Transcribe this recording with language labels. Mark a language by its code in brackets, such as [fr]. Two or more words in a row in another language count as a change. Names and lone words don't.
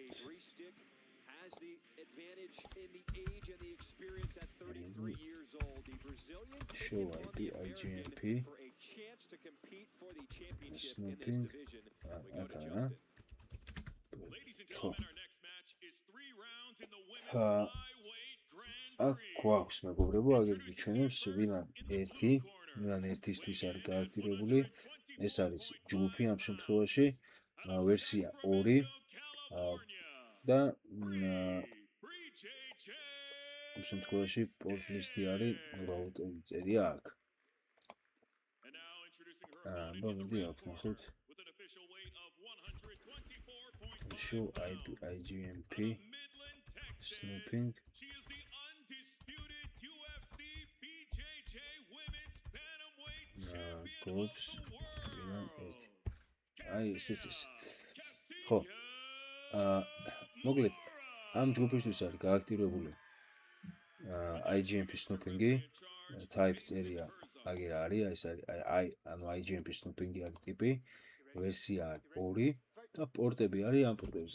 [en] Bree Stick has the advantage in the age and the experience at 33 years old. The Brazilian show IP IGMP for a chance to compete for the championship in this division. We go to Justin. Ladies and gentlemen, our next match is 3 rounds in the women's flyweight Grand [ka] აქ გვაქვს მეგობრებო, აგერ გიჩვენებს VLAN 1, VLAN 1-ისთვის არის გააქტიურებული. ეს არის ჯგუფი ამ შემთხვევაში, ვერსია 2 და ამ შემთხვევაში პორტლისტი არის რაუტერი წერია აქ. მოდი აქ ნახოთ. [en] show IP IGMP snooping groups [ka] აი ეს ხო მოგლეთ ამ ჯგუფისთვის არის გააქტიურებული [en] IGMP snooping-ი [ka] type წერია აგერ არის ეს არის ანუ [en] IGMP snooping-ი [ka] არის ტიპი ვერსია 2 და პორტები არის ამ პორტებზე.